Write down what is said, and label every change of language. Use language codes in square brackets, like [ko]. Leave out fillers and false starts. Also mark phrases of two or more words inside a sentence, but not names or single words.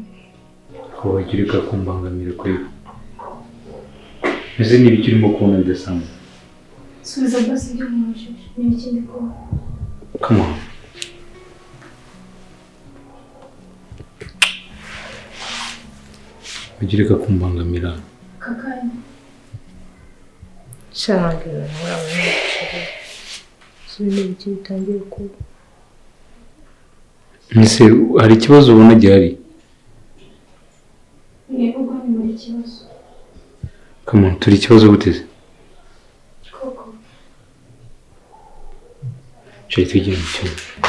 [rw] wagirika kumbangamira kwe ese ni ibiki urimo kubona bidasanzwe subiza basi ibyo mubajije ni ikindi kubona [en] come on [rw] wagirika kumbangamira kakanya shangira nawe subiza ibiki bitangiye kuba ese hari ikibazo ubona gihari yego ubwo ni muri kibazo [en] come on [rw] turi ikibazo guteze koko cyo tugiye mu cyumba